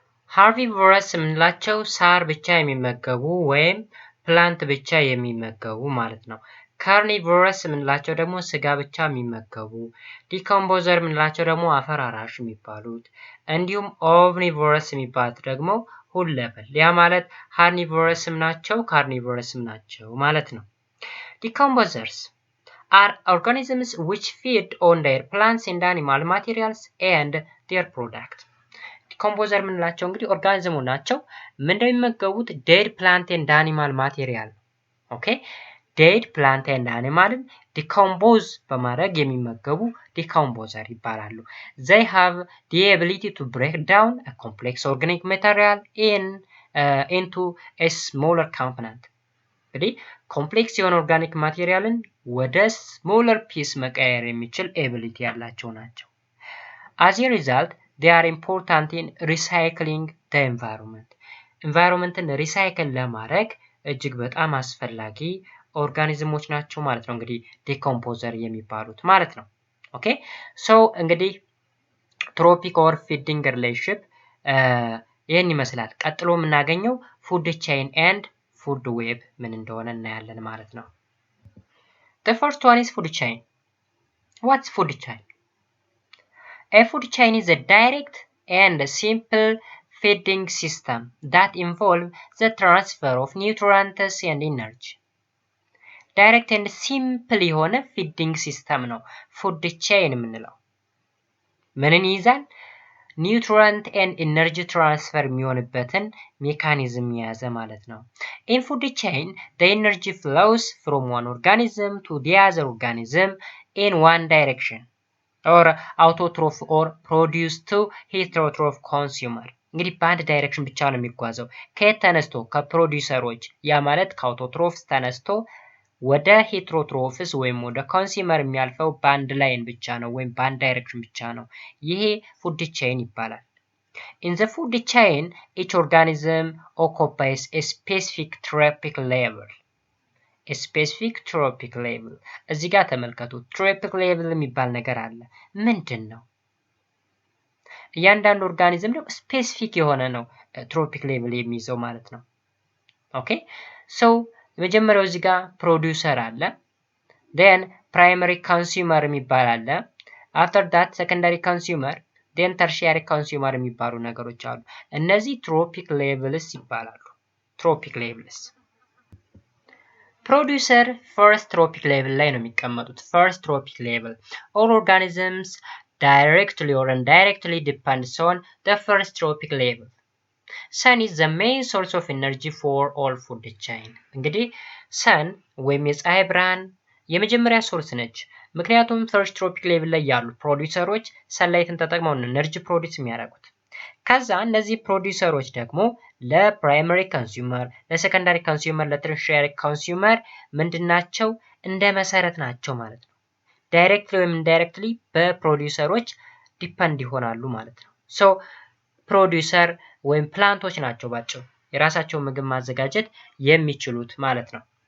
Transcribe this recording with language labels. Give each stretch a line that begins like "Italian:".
Amharic: ሃርቢቮረስ የምንላቸው ሳር ብቻ የሚመገቡ ወይም ፕላንት ብቻ የሚመገቡ ማለት ነው። ካርኒቮረስ የምንላቸው ደግሞ ስጋ ብቻ የሚመገቡ፣ ዲኮምፖዘር የምንላቸው ደግሞ አፈር አራሽ የሚባሉት፣ እንዲሁም ኦምኒቮረስ የሚባሉት ደግሞ ሁለበል። ያ ማለት ሃርኒቮረስም ናቸው ካርኒቮረስም ናቸው ማለት ነው።
English: Decomposers are organisms which feed on their plants and animal materials and their product. Decomposer
Amharic: የምንላቸው እንግዲህ ኦርጋኒዝሙ ናቸው። ምን እንደሚመገቡት
English: dead plant and animal material። ኦኬ dead plant and animalን decompose
Amharic: በማድረግ የሚመገቡ
English: decomposer
Amharic: ይባላሉ።
English: They have the ability to break down a complex organic material into a smaller component.
Amharic: እንግዲህ ኮምፕሌክስ የሆነ ኦርጋኒክ ማቴሪያልን ወደ ስሞለር ፒስ መቀየር የሚችል ኤቢሊቲ ያላቸው ናቸው።
English: as a result they are important in recycling the environment።
Amharic: ኢንቫይሮንመንትን ሪሳይክል ለማድረግ እጅግ በጣም አስፈላጊ ኦርጋኒዝሞች ናቸው ማለት ነው። እንግዲህ ዲኮምፖዘር የሚባሉት ማለት ነው። ኦኬ ሶ እንግዲህ ትሮፒክ ኦር ፊዲንግ ሪሌሽንሺፕ ይህን ይመስላል። ቀጥሎ የምናገኘው ፉድ ቼይን ኤንድ ፉድ ዌብ ምን እንደሆነ እናያለን ማለት ነው።
English: The first one is food chain. What's food chain? A food chain is a direct and simple feeding system that involves the transfer of nutrients and energy. Direct and simple የሆነ feeding system ነው food chain
Amharic: የምንለው። ምንን ይይዛል? ኒውትሪየንት ኤንድ ኤነርጂ ትራንስፈር የሚሆንበትን ሜካኒዝም የያዘ ማለት ነው።
English: In food chain, the energy flows from one organism to the other organism in one direction or autotroph or produced to heterotroph consumer።
Amharic: እንግዲህ በአንድ ዳይሬክሽን ብቻ ነው የሚጓዘው። ከየት ተነስቶ? ከፕሮዲውሰሮች። ያ ማለት ከአውቶትሮፍስ ተነስቶ ወደ ሄትሮትሮፍስ ወይም ወደ ኮንሱመር የሚያልፈው በአንድ ላይን ብቻ ነው ወይም በአንድ ዳይሬክሽን ብቻ ነው። ይሄ ፉድ ቼይን ይባላል።
English: In the food chain, each organism occupies a specific trophic level. a specific trophic level
Amharic: እዚህ ጋር ተመልከቱ trophic level የሚባል ነገር አለ ምንድን ነው እያንዳንዱ ኦርጋኒዝም ደግሞ ስፔሲፊክ የሆነ ነው ትሮፒክ ሌቭል የሚይዘው ማለት ነው ኦኬ ሶ የመጀመሪያው እዚህ ጋር ፕሮዲውሰር አለ
English: then primary consumer
Amharic: የሚባል አለ
English: after that secondary consumer then tertiary consumer
Amharic: የሚባሉ ነገሮች አሉ እነዚህ ትሮፒክ ሌቭልስ ይባላሉ ትሮፒክ ሌቭልስ
English: ፕሮዲውሰር ፈርስት ትሮፒክ ሌቭል
Amharic: ላይ ነው የሚቀመጡት
English: ፈርስት ትሮፒክ ሌቭል all organisms directly or indirectly depends on the first tropic level. Sun is the main source of energy for all food chain.
Amharic: እንግዲህ sun ወይም የፀሐይ ብርሃን የመጀመሪያ ሶርስ ነች ምክንያቱም ፈርስት ትሮፒክ ሌቭል ላይ ያሉ ፕሮዲውሰሮች ሰንላይትን ተጠቅመው ነው ኤነርጂ ፕሮዲዩስ የሚያደርጉት ከዛ እነዚህ ፕሮዲውሰሮች ደግሞ ለፕራይመሪ ኮንሱመር ለሴኮንዳሪ ኮንሱመር ለተርሺየሪ ኮንሱመር ምንድናቸው እንደ መሰረት ናቸው ማለት ነው ዳይሬክትሊ ወይም ኢንዳይሬክትሊ በፕሮዲውሰሮች ዲፔንድ ይሆናሉ ማለት ነው ሶ ፕሮዲውሰር ወይም ፕላንቶች ናቸው ባጭሩ የራሳቸው ምግብ ማዘጋጀት የሚችሉት ማለት ነው